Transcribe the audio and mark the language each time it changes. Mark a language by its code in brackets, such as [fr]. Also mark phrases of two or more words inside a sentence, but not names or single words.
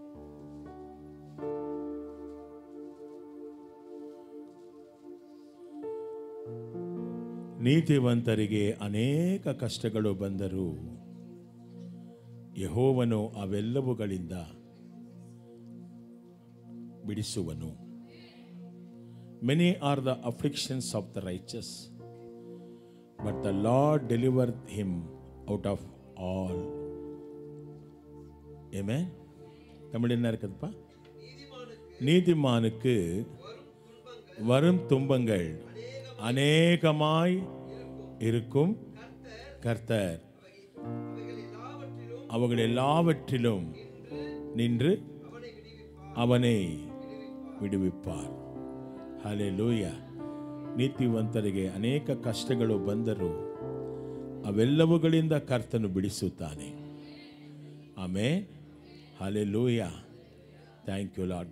[kn] ನೀತಿವಂತರಿಗೆ ಅನೇಕ ಕಷ್ಟಗಳು ಬಂದರೂ ಯೆಹೋವನು ಅವೆಲ್ಲವುಗಳಿಂದ ಬಿಡಿಸುವನು. [en] Many are the afflictions of the righteous, but the Lord delivered him out of all. [ta] Amen. தமிழ் என்ன இருக்குதுப்பா? நீதிமானுக்கு வரும் துன்பங்கள் அநேகமாய் இருக்கும். கர்த்தர் அவைகள் எல்லாவற்றிலும் நின்று அவனை விடுவிப்பார். [kn] ಹಲ್ಲೆಲೂಯಾ. ನೀತಿವಂತರಿಗೆ ಅನೇಕ ಕಷ್ಟಗಳು ಬಂದರೂ ಅವೆಲ್ಲವುಗಳಿಂದ ಕರ್ತನು ಬಿಡಿಸುತ್ತಾನೆ. ಆಮೆನ್. ಹಲ್ಲೆಲೂಯಾ. [en] thank you Lord.